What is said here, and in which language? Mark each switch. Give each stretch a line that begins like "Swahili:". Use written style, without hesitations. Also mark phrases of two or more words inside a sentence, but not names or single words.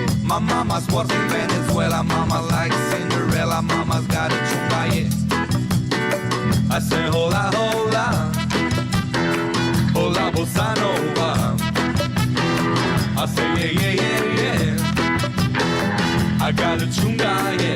English: My mama's was in Venezuela, mama like Cinderella, mama's got a chunga, yeah. I say
Spanish: hola, hola, hola,
English: bossa nova. I say yeah, yeah, yeah, yeah. I got a chunga, yeah.